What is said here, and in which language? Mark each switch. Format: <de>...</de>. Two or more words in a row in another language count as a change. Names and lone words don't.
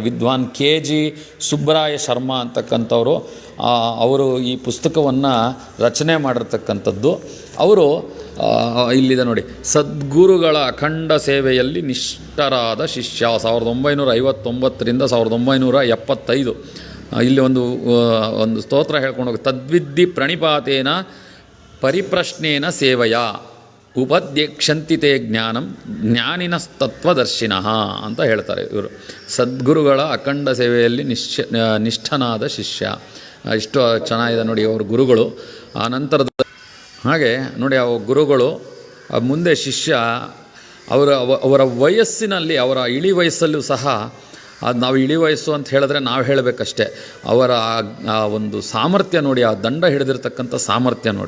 <kn>ವಿದ್ವಾನ್ KG ಸುಬ್ರಾಯ ಶರ್ಮಾ ಅಂತಕ್ಕಂಥವರು ಅವರು ಈ ಪುಸ್ತಕವನ್ನು ರಚನೆ ಮಾಡಿರ್ತಕ್ಕಂಥದ್ದು. ಅವರು ಇಲ್ಲಿದೆ ನೋಡಿ, ಸದ್ಗುರುಗಳ ಅಖಂಡ ಸೇವೆಯಲ್ಲಿ ನಿಷ್ಠರಾದ ಶಿಷ್ಯ 1959ರಿಂದ 1975. ಇಲ್ಲಿ ಒಂದು ಸ್ತೋತ್ರ ಹೇಳ್ಕೊಂಡು ಹೋಗಿ,</kn> <sa>ತದ್ವಿದ್ಧಿ ಪ್ರಣಿಪಾತೇನ ಪರಿಪ್ರಶ್ನೇನ ಸೇವೆಯ ಉಪದ್ಯಕ್ಷಂತಿತೆ ಜ್ಞಾನಂ ಜ್ಞಾನಿನಸ್ತತ್ವದರ್ಶಿನಃ</sa> <kn>ಅಂತ ಹೇಳ್ತಾರೆ ಇವರು. ಸದ್ಗುರುಗಳ ಅಖಂಡ ಸೇವೆಯಲ್ಲಿ ನಿಷ್ಠನಾದ ಶಿಷ್ಯ. ಇಷ್ಟು ಚೆನ್ನಾಗಿದೆ ನೋಡಿ ಅವ್ರ ಗುರುಗಳು. ಆ ನಂತರದ ಹಾಗೆ ನೋಡಿ ಆ ಗುರುಗಳು ಮುಂದೆ ಶಿಷ್ಯ ಅವರ ವಯಸ್ಸಿನಲ್ಲಿ, ಅವರ ಇಳಿ ವಯಸ್ಸಲ್ಲೂ ಸಹ, ಅದು ನಾವು ಇಳಿ ವಯಸ್ಸು ಅಂತ ಹೇಳಿದ್ರೆ ನಾವು ಹೇಳಬೇಕಷ್ಟೆ, ಅವರ ಆ ಒಂದು ಸಾಮರ್ಥ್ಯ ನೋಡಿ, ಆ ದಂಡ ಹಿಡಿದಿರ್ತಕ್ಕಂಥ ಸಾಮರ್ಥ್ಯ ನೋಡಿ.</kn>